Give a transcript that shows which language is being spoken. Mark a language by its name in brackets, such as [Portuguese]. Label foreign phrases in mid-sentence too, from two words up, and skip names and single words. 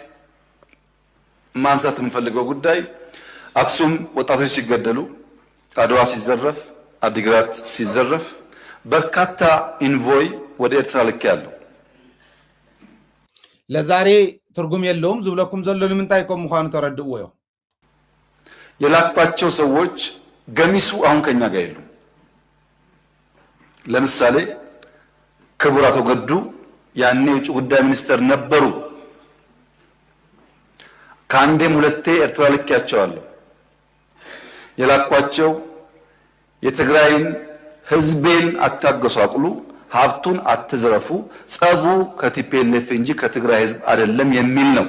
[Amharic] ማንሳት የምንፈልገው ጉዳይ አክሱም ወጣቶች ሲገደሉ፣ አድዋ ሲዘረፍ፣ አዲግራት ሲዘረፍ በርካታ ኢንቮይ ወደ ኤርትራ ልክ ያለው ለዛሬ ትርጉም የለውም። [Tigrinya] ዝብለኩም ዘሎ ንምንታይኮም ምዃኑ ተረድእዎ [Amharic] የላኳቸው ሰዎች ገሚሱ አሁን ከኛ ጋር የሉም። ለምሳሌ ክቡር አቶ ገዱ ያኔ የውጭ ጉዳይ ሚኒስተር ነበሩ። ከአንዴም ሁለቴ ኤርትራ ልኬያቸዋለሁ። የላኳቸው የትግራይን ህዝቤን አታገሳቅሉ፣ ሀብቱን አትዝረፉ፣ ጸቡ ከቲፒኤልኤፍ እንጂ ከትግራይ ህዝብ አይደለም የሚል ነው።